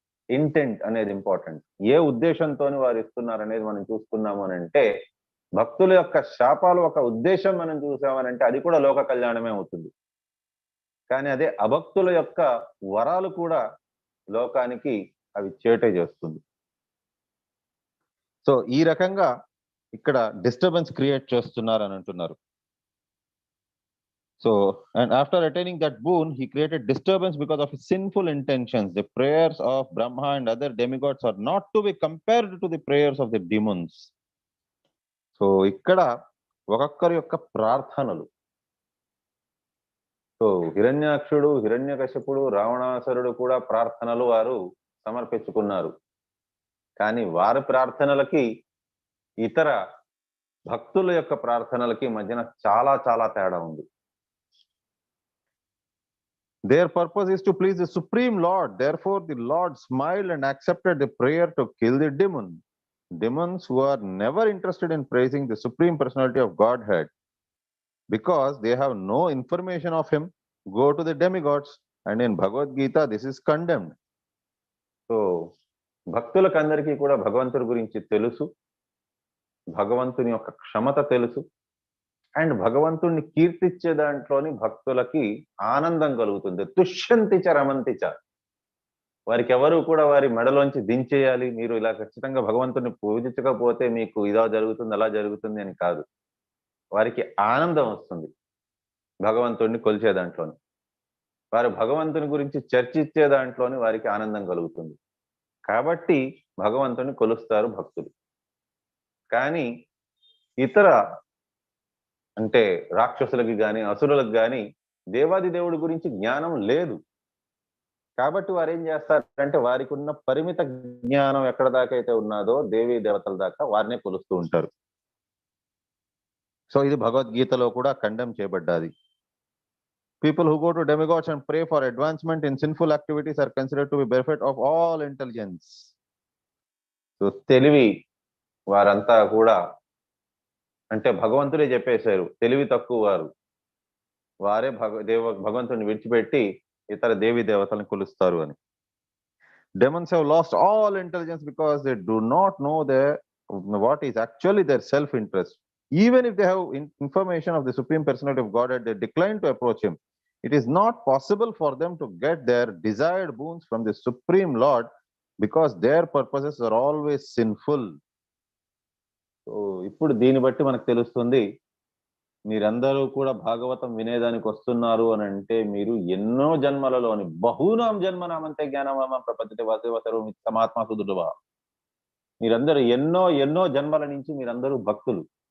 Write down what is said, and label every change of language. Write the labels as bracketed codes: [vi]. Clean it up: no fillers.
[te] Intent అనేది important. ఏ ఉద్దేశంతో వారు ఇస్తున్నారు అనేది మనం చూసుకున్నాము అని అంటే, భక్తుల యొక్క శాపాలు ఒక ఉద్దేశం మనం చూసామనంటే అది కూడా లోక కళ్యాణమే అవుతుంది. కానీ అదే అభక్తుల యొక్క వరాలు కూడా లోకానికి అవి చేటే చేస్తుంది. సో ఈ రకంగా ఇక్కడ డిస్టర్బెన్స్ క్రియేట్ చేస్తున్నారు అని అంటున్నారు. [en] So, and after attaining that boon, he created disturbance because of his sinful intentions. The prayers of Brahma and other demigods are not to be compared to the prayers of the demons. [te] So, ikkada ఒక్కొక్కరి యొక్క ప్రార్థనలు. So హిరణ్యాక్షుడు, హిరణ్యకశిపుడు, రావణాసురుడు కూడా ప్రార్థనలు వారు సమర్పించుకున్నారు. కానీ వారి ప్రార్థనలకి ఇతర భక్తుల యొక్క ప్రార్థనలకి మధ్యన చాలా చాలా తేడా ఉంది. [en] Their purpose is to please the Supreme Lord. Therefore, the Lord smiled and accepted the prayer to kill the demon. Demons who are never interested in praising the Supreme Personality of Godhead, because they have no information of him, go to the demigods. And in Bhagavad Gita, this is condemned. [te] So, భక్తులకందరికీ కూడా భగవంతుడి గురించి తెలుసు, భగవంతుని యొక్క క్షమత తెలుసు, and భగవంతుణ్ణి కీర్తిచ్చే దాంట్లోని భక్తులకి ఆనందం కలుగుతుంది. తుష్యంతిచ రమంతిచ. వారికి ఎవరు కూడా వారి మెడలోంచి దించేయాలి, మీరు ఇలా ఖచ్చితంగా భగవంతుని పూజించకపోతే మీకు ఇలా జరుగుతుంది అలా జరుగుతుంది అని కాదు. వారికి ఆనందం వస్తుంది భగవంతుడిని కొలిచే దాంట్లోని, వారు భగవంతుని గురించి చర్చించే దాంట్లోని వారికి ఆనందం కలుగుతుంది. కాబట్టి భగవంతుని కొలుస్తారు భక్తులు. కానీ ఇతర అంటే రాక్షసులకి కానీ అసురులకు కానీ దేవాది దేవుడి గురించి జ్ఞానం లేదు. కాబట్టి వారు ఏం చేస్తారంటే వారికి ఉన్న పరిమిత జ్ఞానం ఎక్కడ దాకా అయితే ఉన్నదో దేవీ దేవతల దాకా వారినే కొలుస్తూ ఉంటారు. సో ఇది భగవద్గీతలో కూడా condemn చేయబడ్డాది. [en] People who go to demigods and pray for advancement in sinful activities are considered to be bereft of all intelligence. [te] So తెలివి వారంతా కూడా అంటే భగవంతుడే చెప్పేశారు తెలివి తక్కువ వారు, వారే భగవంతుడిని విడిచిపెట్టి ఇతర దేవి దేవతలను కొలుస్తారు అని. [en] Demons have lost all intelligence because they do not know what is actually their self-interest. Even if they have information of the Supreme Personality of Godhead, they decline to approach him. It is not possible for them to get their desired boons from the Supreme Lord because their purposes are always sinful. [te] So ఇప్పుడు దీన్ని బట్టి మనకు తెలుస్తుంది, మీరందరూ కూడా భాగవతం వినేదానికి వస్తున్నారు అని అంటే మీరు ఎన్నో జన్మలలోని బహూనాం జన్మనామంతే జ్ఞానమామ ప్రపంచ వాసుదేవతరు సమాత్మ సుదుడువా, మీరందరూ ఎన్నో ఎన్నో జన్మల నుంచి మీరందరూ భక్తులు.